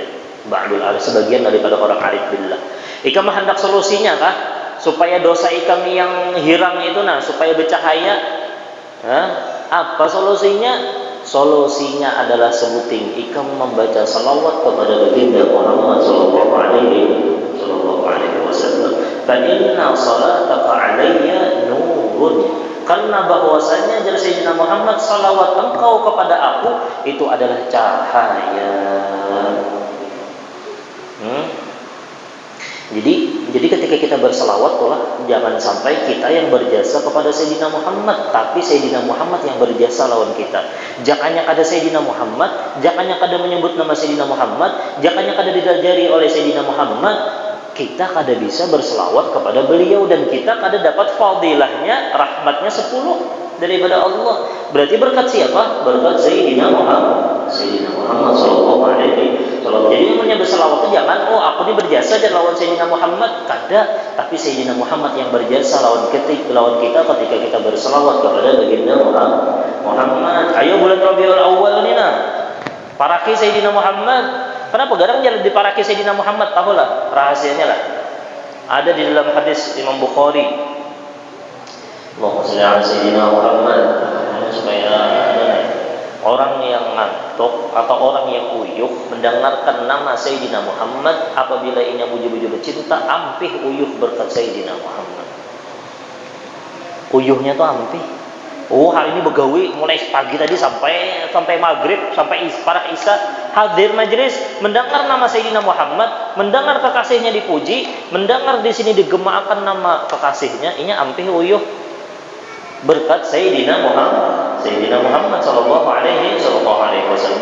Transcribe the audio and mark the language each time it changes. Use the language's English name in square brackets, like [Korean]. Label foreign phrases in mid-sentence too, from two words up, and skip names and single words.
[Arabic] Ba'dul arif, [Banjar] sebagian daripada orang [Arabic] arif billah. [Banjar] Ikam hendak solusinya kah supaya dosa ikam yang hilang itu supaya bercahaya? Apa solusinya? Solusinya adalah sebuting ikam membaca salawat kepada baginda Muhammad [Arabic] sallallahu alaihi wasallam. Fa inna salataka alayya nurun. [Indonesian] Karena bahwasanya dari Sayyidina Muhammad salawat engkau kepada aku itu adalah cahaya. [Banjar] Jadi ketika kita berselawat jangan sampai kita yang berjasa kepada Sayyidina Muhammad, tapi Sayyidina Muhammad yang berjasa lawan kita. Jangannya kada Sayyidina Muhammad, jangannya kada menyebut nama Sayyidina Muhammad, jangannya kada didajari oleh Sayyidina Muhammad, kita kada bisa berselawat kepada beliau dan kita kada dapat fadilahnya, rahmatnya 10 daripada Allah. [Indonesian] Berarti berkat siapa? Berkat Sayyidina Muhammad. [Arabic] Sayyidina Muhammad sallallahu alaihi wasallam. [Banjar] Jadi namanya berselawat itu jangan aku ini berjasa dan lawan Sayyidina Muhammad, kada, tapi Sayyidina Muhammad yang berjasa lawan kita ketika kita berselawat kepada baginda Muhammad. Ayo bulan Rabiul Awal ini paraki Sayyidina Muhammad. Kenapa garang jalan di paraki Sayyidina Muhammad? Tahulah rahasianya lah. [Indonesian] Ada di dalam hadis Imam Bukhari, [Arabic] Allahumma shalli ala sayyidina Muhammad, [Banjar] supaya orang yang ngantuk atau orang yang uyuh mendengarkan nama Sayyidina Muhammad, apabila ia bujur-bujur cinta, ampih uyuh berkat Sayyidina Muhammad. Uyuhnya tuh ampih. Oh, hari ini begawi mulai pagi tadi sampai maghrib, sampai para isya, hadir majelis, mendengar nama Sayyidina Muhammad, mendengar kekasihnya dipuji, mendengar di sini digemakan nama kekasihnya, ini ampih uyuh berkat Sayyidina Muhammad [Arabic] sallallahu alaihi wasallam.